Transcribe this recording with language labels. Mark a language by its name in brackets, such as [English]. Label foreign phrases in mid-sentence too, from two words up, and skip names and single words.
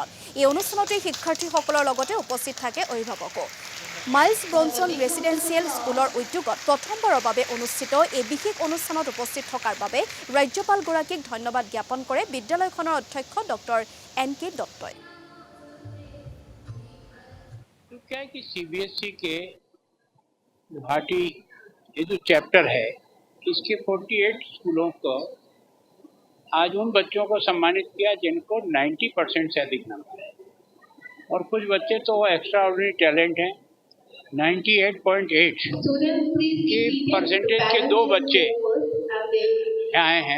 [Assamese] এই অনুষ্ঠানতে শিক্ষাৰ্থীসকলৰ লগতে উপস্থিত থাকে অভিভাৱকো। মাইলছ ব্ৰনছন ৰেচিডেন্সিয়েল স্কুলৰ উদ্যোগত প্ৰথমবাৰৰ বাবে অনুষ্ঠিত এই বিশেষ অনুষ্ঠানত উপস্থিত থকাৰ বাবে ৰাজ্যপালগৰাকীক ধন্যবাদ জ্ঞাপন কৰে বিদ্যালয়খনৰ অধ্যক্ষ ডক্টৰ NK দত্তই। [Hindi] क्या है कि CBSE के गुवाहाटी ये जो चैप्टर है इसके 48 स्कूलों को आज उन बच्चों को सम्मानित किया जिनको 90% से अधिक नंबर है और कुछ बच्चे तो [English] extra ordinary talent [Hindi] हैं 98.8 के परसेंटेज के 2 बच्चे आए हैं।